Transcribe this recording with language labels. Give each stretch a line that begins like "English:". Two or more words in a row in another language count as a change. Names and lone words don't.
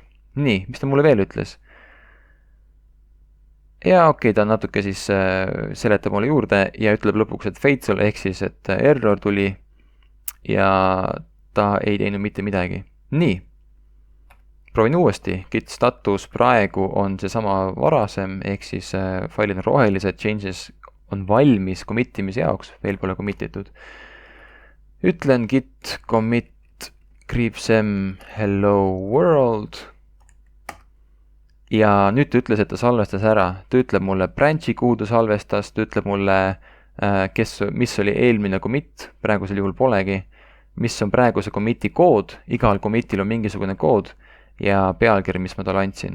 Estonian: Nii, mis ta mulle veel ütles? Ja okei, ta natuke siis seletab mulle juurde ja ütleb lõpuks, et fatal ehk siis, et error tuli ja ta ei teinud mitte midagi. Nii. Proovin uuesti,
English: git status
Estonian: praegu on see sama varasem, ehk siis failid on rohelised, changes on valmis committimise jaoks, veel pole committitud. Ütlen
English: git commit
Estonian: kriipsem
English: hello world
Estonian: ja nüüd ta ütles, et ta salvestas ära. Ta ütleb mulle branch'i, kuhu ta salvestas, ta ütleb mulle, mis oli eelmine commit, praegusel juhul polegi, mis on praeguse commit'i kood, igal commit'il on mingisugune kood ja pealkiri, mis ma talle andsin.